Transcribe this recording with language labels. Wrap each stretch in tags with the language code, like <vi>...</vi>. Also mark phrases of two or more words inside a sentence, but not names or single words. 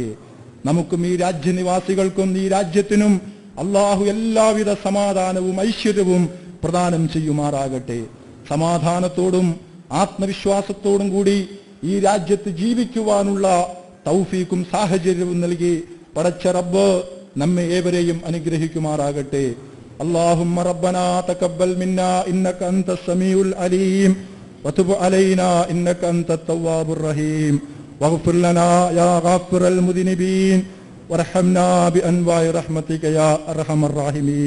<ml>നമുക്കും ഈ രാജ്യനിവാസികൾക്കും ഈ രാജ്യത്തിനും അല്ലാഹു എല്ലാവിധ സമാധാനവും ഐശ്വര്യവും പ്രദാനം ചെയ്യുമാറാകട്ടെ. സമാധാനത്തോടും ആത്മവിശ്വാസത്തോടും കൂടി ഈ രാജ്യത്ത് ജീവിക്കുവാനുള്ള തൗഫീക്കും സാഹചര്യവും നൽകി പടച്ച റബ്ബ് നമ്മെ ഏവരെയും അനുഗ്രഹിക്കുമാറാകട്ടെ.</ml> <ar>اللهم ربنا تقبل منا إنك أنت السميع العليم وتب علينا إنك أنت التواب الرحيم واغفر لنا يا غافر المذنبين وارحمنا بأنواع رحمتك يا أرحم الراحمين.</ar>